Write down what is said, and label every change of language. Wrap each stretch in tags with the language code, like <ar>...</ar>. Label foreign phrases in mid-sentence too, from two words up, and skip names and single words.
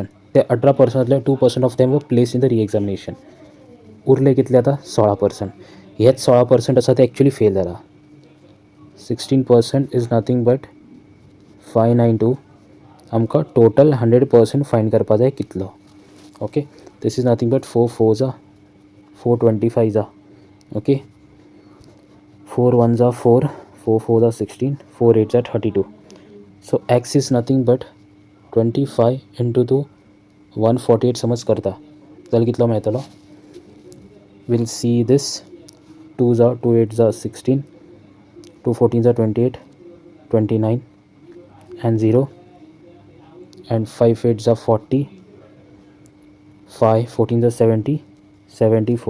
<en>ते 18%तले 2% of them were place in the reexamination.</en> <kok>उरले कितले आतां, 16%. हेच 16% आसा ते एक्चुली फेल जाला.</kok> <en>16% is nothing but 592.</en> <kok>आमकां टोटल 100% फायंड करपा जाय कितलो.</kok> <en>Okay. This is nothing but 4 4 जा 425 जा. ओके.</en> <kok>4 1 जा 4, 4 4 जा 16, 4 8 जा 32.</kok> <en>so x is nothing but 25 into 2 148</en> <kok>समज करता जाल्यार कितलो मेळटलो.</kok> <en>will see this.</en> <kok>2 जा 2 8 जा 16, 2 14 जा 28, 29 and 0, and 5 8 जा 40, 5 14 जा 70, 74.</kok>